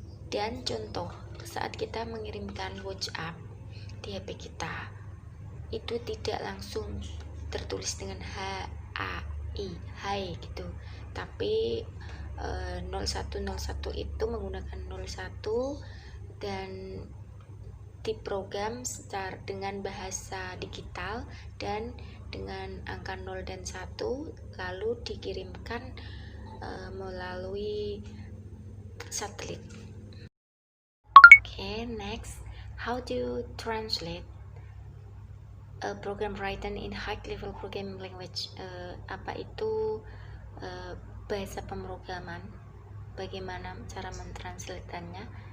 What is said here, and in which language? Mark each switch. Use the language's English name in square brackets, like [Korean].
[Indonesian] Dan contoh, saat kita mengirimkan WhatsApp di HP kita itu tidak langsung tertulis dengan hai gitu, tapi 0101 itu menggunakan 01 dan diprogram secara dengan bahasa digital dan dengan angka 0 dan 1 lalu dikirimkan melalui satelit. [English] Okay, next, how to translate a program written in high level programming language. [Indonesian] Apa itu bahasa pemrograman? Bagaimana cara mentranslatannya?